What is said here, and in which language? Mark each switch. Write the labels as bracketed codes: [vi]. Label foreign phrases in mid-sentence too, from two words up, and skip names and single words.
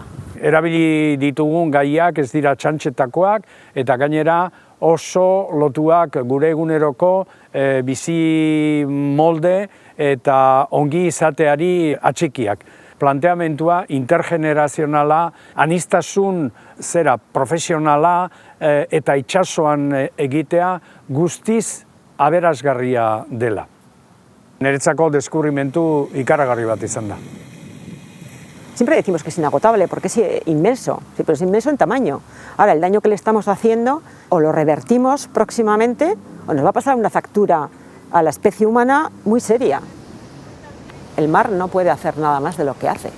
[eu] Erabili ditugun gaiak ez dira txantxetakoak eta gainera oso lotuak gure eguneroko bizi molde eta ongi izateari atxikiak. Planteamentua intergenerazionala, aniztasun profesionala eta itsasoan egitea guztiz aberasgarria dela. Niretzako deskubrimentu ikaragarri bat izan da. [es] Siempre decimos que es inagotable porque es inmenso, sí, pero es inmenso en tamaño. Ahora, el daño que le estamos haciendo o lo revertimos próximamente o nos va a pasar una factura a la especie humana muy seria. El mar no puede hacer nada más de lo que hace.